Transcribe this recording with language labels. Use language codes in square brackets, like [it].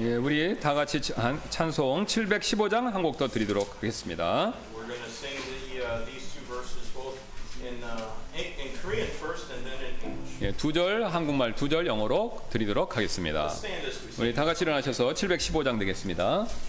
[ko] 예, 우리 다 같이 찬송 715장 한 곡 더 드리도록 하겠습니다. [en] We're going to sing these two verses both in Korean first and then in English. [ko] 예, 2절 한국말 2절 영어로 드리도록 하겠습니다. [en] Let's stand as we sing. [ko] 우리 다 같이 일어나셔서 715장 되겠습니다.